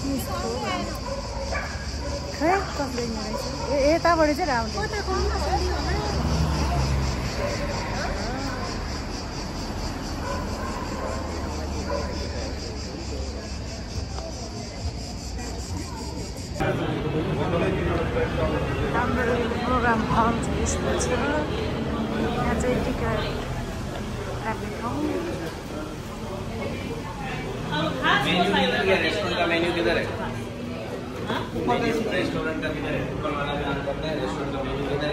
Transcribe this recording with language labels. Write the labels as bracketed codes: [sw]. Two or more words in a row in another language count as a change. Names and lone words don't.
[ne] खै कसले रहेछ यताबाट चाहिँ राउन्ड हाम्रो प्रोग्राम हल चाहिँ यस्तो छ यहाँ चाहिँ टिकट काट्ने ठाउँ [hi] रेस्टोरेंट का मेन्यू किधर है? रेस्टोरेंट का किधर है? ऊपर वाला भी ऑन करना है। रेस्टोरेंट का मेन्यू किधर है?